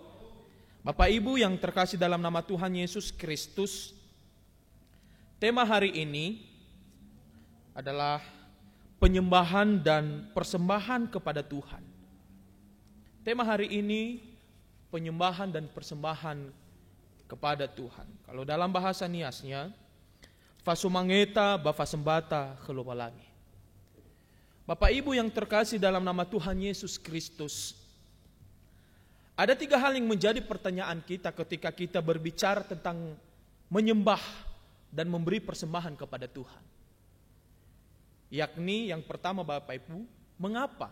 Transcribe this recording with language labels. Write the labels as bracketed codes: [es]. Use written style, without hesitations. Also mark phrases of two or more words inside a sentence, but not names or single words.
[id] Bapak Ibu yang terkasih dalam nama Tuhan Yesus Kristus, tema hari ini adalah penyembahan dan persembahan kepada Tuhan. Tema hari ini penyembahan dan persembahan kepada Tuhan. Kalau dalam bahasa Niasnya, [nia] fasumangeta bafasembata kelopalangi. [id] Bapak Ibu yang terkasih dalam nama Tuhan Yesus Kristus, ada 3 hal yang menjadi pertanyaan kita ketika kita berbicara tentang menyembah dan memberi persembahan kepada Tuhan. Yakni yang pertama Bapak Ibu, mengapa?